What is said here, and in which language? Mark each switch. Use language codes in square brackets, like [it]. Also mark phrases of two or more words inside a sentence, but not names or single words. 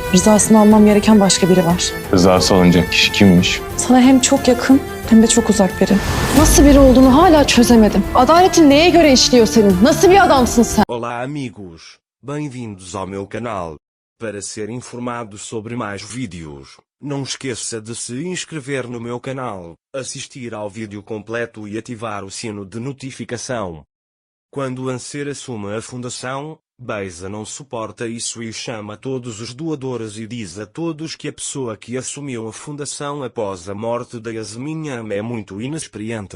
[tr] Rızasını almam gereken başka biri var. Rızası alınacak kişi kimmiş? Sana hem çok yakın hem de çok uzak biri. Nasıl biri olduğunu hala çözemedim. Adaletin neye göre işliyor senin? Nasıl bir adamsın sen? [pt] Olá amigos, bem-vindos ao meu canal. Para ser informado sobre mais vídeos, não esqueça de se inscrever no meu canal, assistir ao vídeo completo e ativar o sino de notificação. Quando o Anser assume a fundação, Beza não suporta isso e chama todos os doadores e diz a todos que a pessoa que assumiu a fundação após a morte da Yasmin é muito inexperiente.